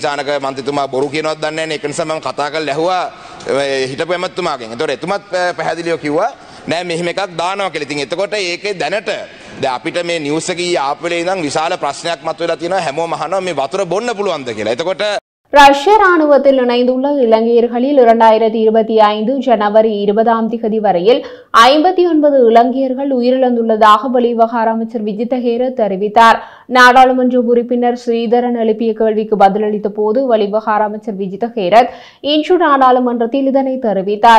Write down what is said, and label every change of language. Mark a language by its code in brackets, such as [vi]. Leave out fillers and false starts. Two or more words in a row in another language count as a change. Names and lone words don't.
[si] චානක මන්ත්‍රීතුමා බොරු කියනවත් දන්නේ නැහැ. ඒක නිසා මම කතා කරලා ඇහුවා හිටපු ඇමතුමාගෙන්. ඒතකොට එතුමත් පැහැදිලිව කිව්වා නෑ මෙහෙම එකක් දානවා කියලා. ඉතින් එතකොට ඒකේ දැනට දැන් අපිට මේ නිවුස් එකේ ආපු වෙලේ ඉඳන් විශාල ප්‍රශ්නයක් මතුවලා තියෙනවා. හැමෝම අහනවා මේ වතුර බොන්න පුළුවන්ද කියලා. එතකොට [ta] ரஷ்ய ராணுவத்தில் இணைந்துள்ள இலங்கையர்களில் 2025 ஜனவரி 20ஆம் தேதி வரையில் 59 இலங்கையர்கள் உயிரிழந்துள்ளதாக வெளிவிவகார அமைச்சர் விஜித ஹேரத் தெரிவித்தார். நாடாளுமன்ற உறுப்பினர் ஸ்ரீதரன் எழுப்பிய கேள்விக்கு பதிலளித்த போது வெளிவிவகார அமைச்சர் விஜித ஹேரத் இன்று நாடாளுமன்றத்தில் இதனை தெரிவித்தார்.